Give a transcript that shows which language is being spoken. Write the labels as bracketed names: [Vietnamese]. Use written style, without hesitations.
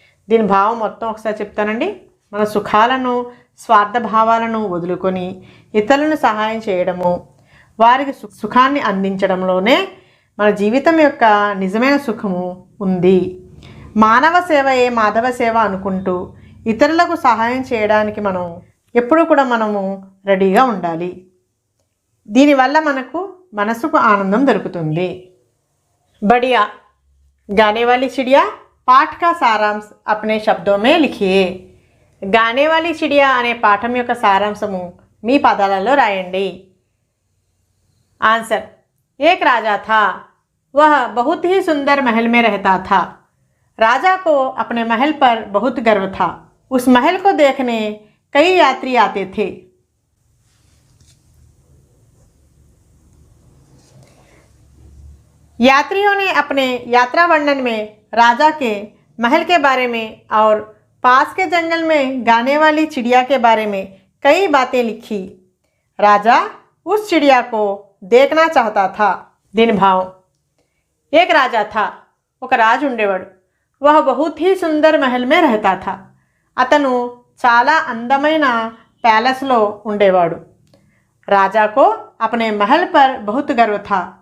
[Telugu] దీని భావం మొత్తం ఒకసారి చెప్తానండి. మన సుఖాలను స్వార్థ భావాలను వదులుకొని ఇతరులను సహాయం చేయడము, వారికి సుఖాన్ని అందించడంలోనే మన జీవితం యొక్క నిజమైన సుఖము ఉంది. మానవ సేవయే మాధవ సేవ అనుకుంటూ ఇతరులకు సహాయం చేయడానికి మనం ఎప్పుడూ కూడా మనము రెడీగా ఉండాలి. దీనివల్ల మనసుకు ఆనందం దొరుకుతుంది. [Hindi] बढ़िया, गाने वाली चिड़िया पाठ का सारांश अपने शब्दों में लिखिए. [Telugu] గానే వాली చిడియా అనే పాఠం యొక్క సారాంశము మీ పదాలలో రాయండి. [Hindi] आंसर, एक राजा था, वह बहुत ही सुंदर महल में रहता था. राजा को अपने महल पर बहुत गर्व था. उस महल को देखने कई यात्री आते थे. यात्रियों ने अपने यात्रा वर्णन में राजा के महल के बारे में और पास के जंगल में गाने वाली चिड़िया के बारे में कई बातें लिखी. राजा उस चिड़िया को देखना चाहता था. [Telugu] दिन भाव. [Hindi] एक राजा था, [Telugu] ఒక రాజు ఉండేవాడు. [Hindi] वह बहुत ही सुंदर महल में रहता था. [Telugu] అతను చాలా అందమైన ప్యాలెస్లో ఉండేవాడు. [Hindi] రాజా को अपने महल पर बहुत गर्व था.